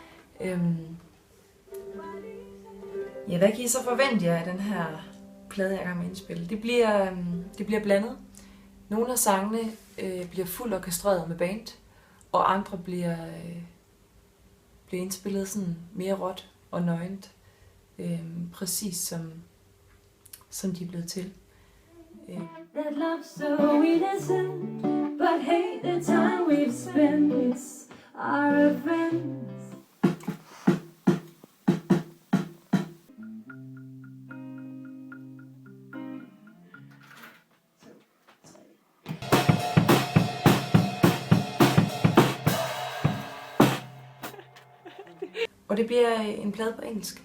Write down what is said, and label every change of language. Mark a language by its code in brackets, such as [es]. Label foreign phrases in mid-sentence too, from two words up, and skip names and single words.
[da] Ja, hvad kan I så forvente jer af den her plade, jeg er i gang med at indspille? Det bliver blandet. Nogle af sangene bliver fuldt orkestreret med band, og andre bliver indspillet sådan mere råt og nøgent, præcis som de er blevet til. [en] That love's so innocent, but hey, the time we've spent are friends. [da] Og det bliver en plade på engelsk.